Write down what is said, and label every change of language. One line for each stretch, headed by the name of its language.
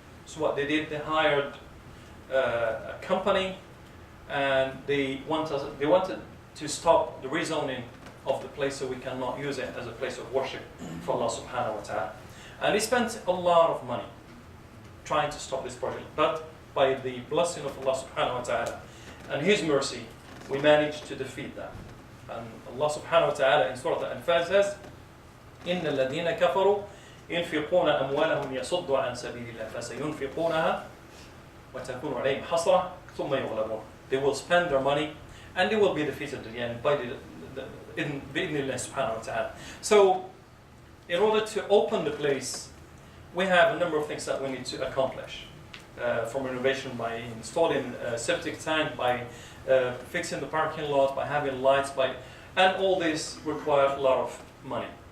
English: So what they did, they hired a company, and they wanted to stop the rezoning of the place so we cannot use it as a place of worship for Allah subhanahu wa ta'ala. And they spent a lot of money trying to stop this project. But by the blessing of Allah subhanahu wa ta'ala and His mercy, we managed to defeat that. And Allah subhanahu wa ta'ala in Surah Al-Anfal says,
Arabic: إِنَّ الَّذِينَ كَفَرُوا ينفقون أموالهم يصدوا عن سبيل الله فسينفقونها وتكون عليهم حسرة ثم يغلبون.
English: They will spend their money and they will be defeated at the end by
Arabic: بإذن الله سبحانه وتعالى.
English: So, in order to open the place, we have a number of things that we need to accomplish. From renovation, by installing a septic tank, by fixing the parking lot, by having lights, and all this requires a lot of money.